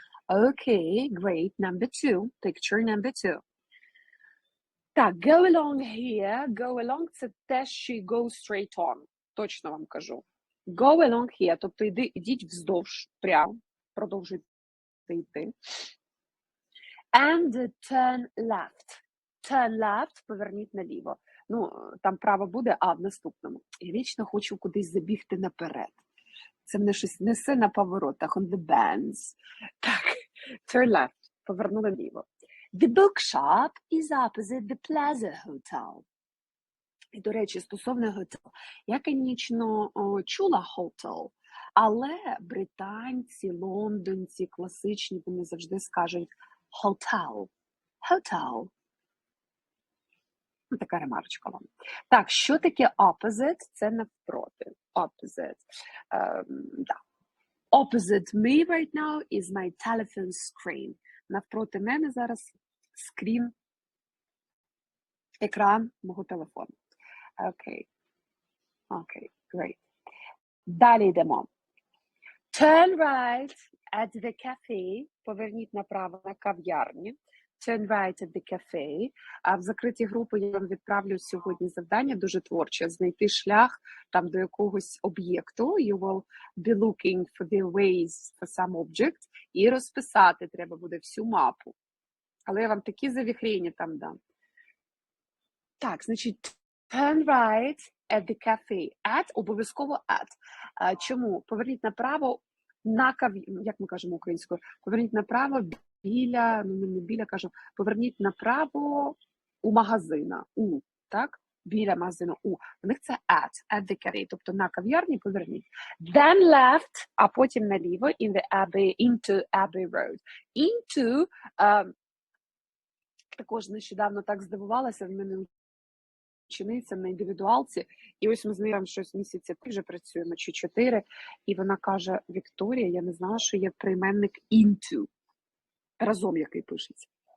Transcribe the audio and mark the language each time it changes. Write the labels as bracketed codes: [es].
[en] Okay, great. Number 2, picture number 2. Так, go along here. Go along – [uk] це те, що й [en] go straight on. [uk] Точно вам кажу. [en] Go along here, [uk] тобто ідіть вздовж, прямо, продовжуйте йти. [en] And turn left. Turn left, [uk] поверніть наліво. Ну, там право буде, а в наступному. Я вічно хочу кудись забігти наперед. Це мене щось несе на поворотах, [en] on the bends. [uk] Так, [en] turn left, [uk] повернули наліво. [en] The bookshop is opposite the Plaza Hotel. [uk] І, до речі, стосовно готелу. Я, звісно, чула hotel, але британці, лондонці, класичні, вони завжди скажуть hotel. [en] Hotel. [uk] Така ремарочка вам. Так, що таке opposite? Це навпроти. Opposite. Да. [en] Opposite me right now is my telephone screen. [uk] Навпроти мене зараз скрін, екран мого телефону. Окей. Окей, great. Далі йдемо. [en] Turn right at the cafe. [uk] Поверніть направо на кав'ярні. [en] Turn right at the cafe. [uk] А в закритій групі я вам відправлю сьогодні завдання дуже творче. Знайти шлях там до якогось об'єкту. [en] You will be looking for the ways for some object. [uk] І розписати треба буде всю мапу. Але я вам такі завіхрені там дам. Так, значить, [en] turn right at the cafe. [uk] At, обов'язково at. Чому? Поверніть направо на як ми кажемо українською, поверніть направо біля, ну не біля, кажу, поверніть направо у магазина. Так? Біля магазину у. В них це [en] at the cafe, [uk] тобто на кав'ярні поверніть. [en] Then left, [uk] а потім наліво, [en] into Abbey Road. [uk] Into, також нещодавно так здивувалася, в мене учениця на індивідуалці, і ось ми з нею щось місяця вже працюємо, чи 4, і вона каже, Вікторія, я не знала, що є прийменник into, разом який пишеться.